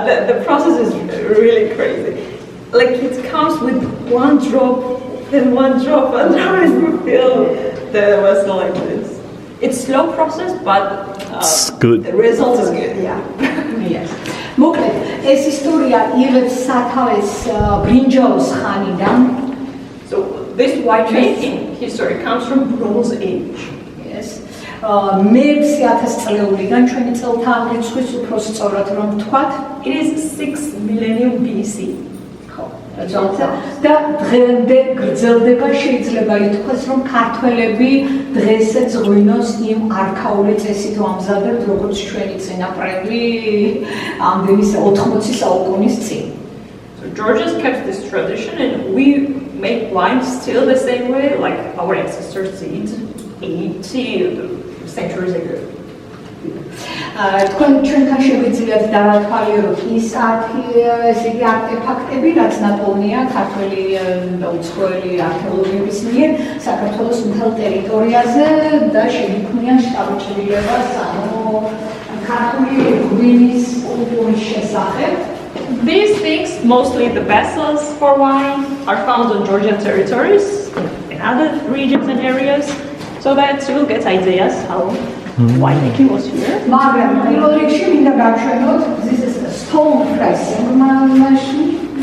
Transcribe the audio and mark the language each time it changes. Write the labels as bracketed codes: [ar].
[en] The process is really crazy. Like it comes with one drop, then one drop, and now you fill the vessel like this. It's slow process, but It's good. the result is good. Yeah. Yes. [ka] მოკლედ, ეს ისტორია იღებს სათავეს ბრინჯაოს ხანიდან. [en] So this winemaking history comes from Bronze Age. Yes. [ka] მე-1000 წლეულიდან ჩვენი წელთა აღრიცხვის უფრო სწორად რომ ვთქვათ, [en] It is 6 millennium BC. [ka] და დღემდე გრძელდება, შეიძლება ითქვას, რომ ქართველები დღესაც ღვინოს იმ არქაული წესით ამზადებთ, როგორც ჩვენი წინაპრები ამდენი 80 საუკუნის წინ. [en] So Georgians kept this tradition, and we make wine still the same way, like our ancestors did 80 centuries ago. [ka] თქვენ ჩვენთან შეგვიძლიათ დავათვალიეროთ ის ესე იგი არტეფაქტები, რაც ნაპოვნია ქართველი და უცხოელი არქეოლოგების მიერ საქართველოს მთელ ტერიტორიაზე და შეიქმნიან შტაბ-ჭრილებას, ანუ ქართული ღვინის კულტურის შესახებ. [en] These things, mostly the vessels for wine, are found on Georgian territories in other regions and areas, so that you will get ideas how winemaking was here. [ka] მაგრამ პირველ რიგში მინდა გავშვენოთ, [en] this is a stone pressing machine.